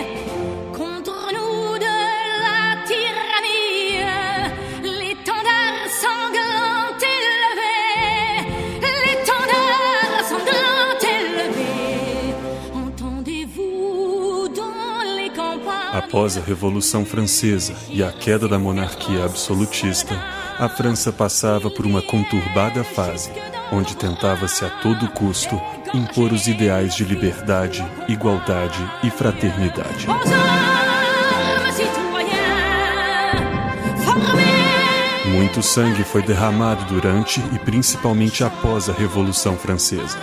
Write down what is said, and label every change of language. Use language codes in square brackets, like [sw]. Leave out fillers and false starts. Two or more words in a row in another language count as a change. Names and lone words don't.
[fr] Contre nous de la tyrannie, l'étendard sanglant élevé, l'étendard sanglant élevé. Entendez-vous dans les campagnes? [pt] Após a Revolução Francesa e a queda da monarquia absolutista, a França passava por uma conturbada fase, onde tentava-se a todo custo impor os ideais de liberdade, igualdade e fraternidade. Muito sangue foi derramado durante e principalmente após a Revolução Francesa.